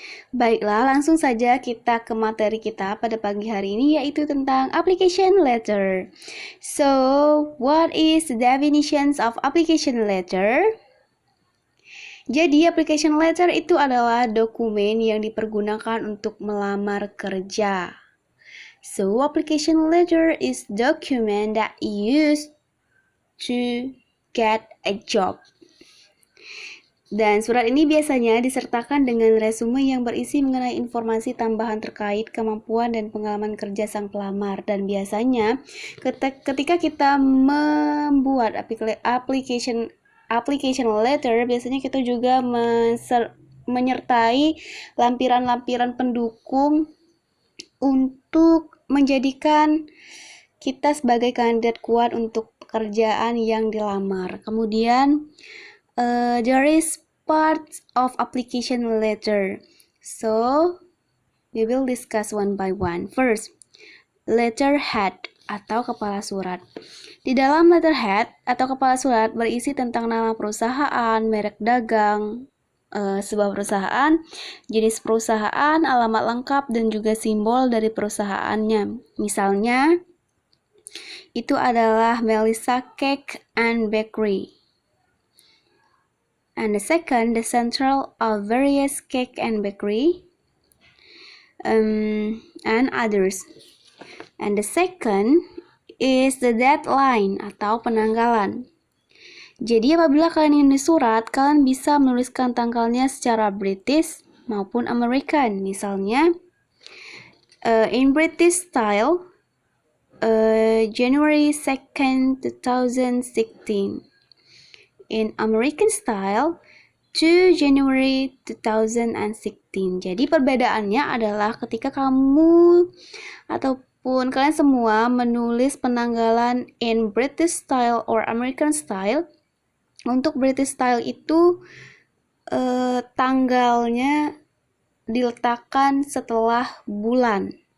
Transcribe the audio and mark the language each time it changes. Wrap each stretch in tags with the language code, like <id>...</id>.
<id>Baiklah, langsung saja kita ke materi kita pada pagi hari ini, yaitu tentang application letter.</id> <en>So, what is the definitions of application letter?</en> <id>Jadi, application letter itu adalah dokumen yang dipergunakan untuk melamar kerja.</id> <en>So, application letter is document that used to get a job.</en> <id>Dan surat ini biasanya disertakan dengan resume yang berisi mengenai informasi tambahan terkait kemampuan dan pengalaman kerja sang pelamar. Dan biasanya ketika kita membuat application letter, biasanya kita juga menyertai lampiran-lampiran pendukung untuk menjadikan kita sebagai kandidat kuat untuk pekerjaan yang dilamar. Kemudian</id> <en>there is parts of application letter. So, we will discuss one by one. First,</en> <id>letterhead atau kepala surat. Di dalam letterhead atau kepala surat berisi tentang nama perusahaan, merek dagang, sebuah perusahaan, jenis perusahaan, alamat lengkap, dan juga simbol dari perusahaannya. Misalnya, itu adalah Melissa Cake and Bakery.</id> <en>And the second, the central of various cake and bakery, and others. And the second is the deadline</en> <id>atau penanggalan. Jadi apabila kalian ingin surat, kalian bisa menuliskan tanggalnya secara British maupun American. Misalnya,</id> <en>in British style, January 2nd, 2016. In American style, 2 January 2016.</en> <id>Jadi perbedaannya adalah ketika kamu ataupun kalian semua menulis penanggalan</id> <en>in British style or American style.</en> <id>Untuk British style itu tanggalnya diletakkan setelah bulan.</id>